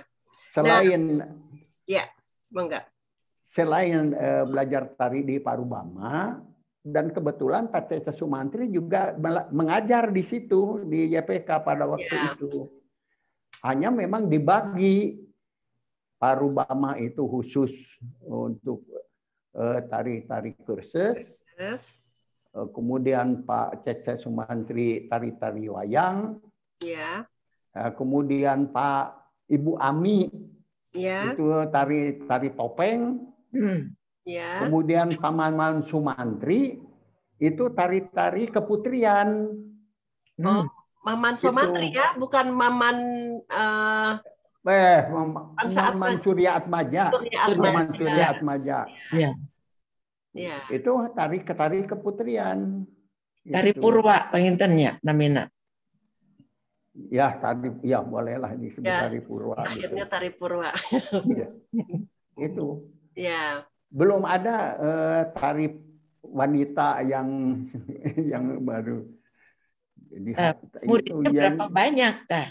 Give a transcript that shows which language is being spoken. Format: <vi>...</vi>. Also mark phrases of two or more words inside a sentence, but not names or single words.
<id>Selain Selain belajar tari di Pak Rubama, dan kebetulan Pak Cece Sumantri juga mengajar di situ di YPK pada waktu itu. Hanya memang dibagi. Pak Rubama itu khusus untuk tari-tari kursus. Kemudian Pak Cece Sumantri tari-tari wayang. Ya. Kemudian Pak Ibu Ami itu tari topeng. Ya. Kemudian Pak Maman Sumantri itu tari-tari keputrian. Oh, Maman Sumantri ya, bukan Maman Maman Surya Atmaja. Maman Surya Atmaja. Ya. Ya. Itu tari keputrian.</id> <su>Tari Purwa pengintennya namina.</su> <id>Ya, ya bolehlah disebut tari Purwa. Akhirnya gitu. Tari Purwa. Ya. Itu. Ya. Belum ada tari wanita yang baru. Muridnya berapa banyak tah?</id>